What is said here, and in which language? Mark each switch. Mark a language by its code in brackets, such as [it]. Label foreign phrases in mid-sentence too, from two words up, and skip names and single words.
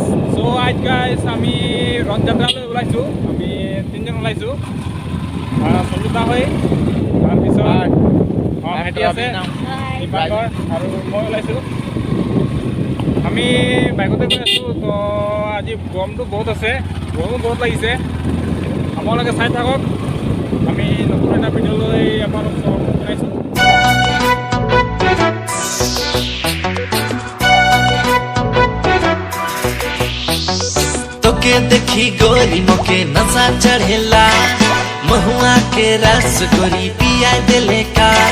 [as] So आज guys আমি রথ যাত্ৰালৈ ওলাইছো আমি তিনজন ওলাইছো সলুতা হৈ তাৰ পিছত ভাইটি আছে দীপাকৰ আৰু মই ওলাইছো আমি বাইকতে গৈ আছো তো আজি গৰমটো বহুত আছে গৰমো বহুত লাগিছে আপোনালোকে চাই থাকক আমি নতুন এটা ভিডিঅ' লৈ আপোনালোকক জনাইছো [bho] तोके देखी गोरी मोके नशा चढ़ेला महुआ के रस गोरी पिया देले का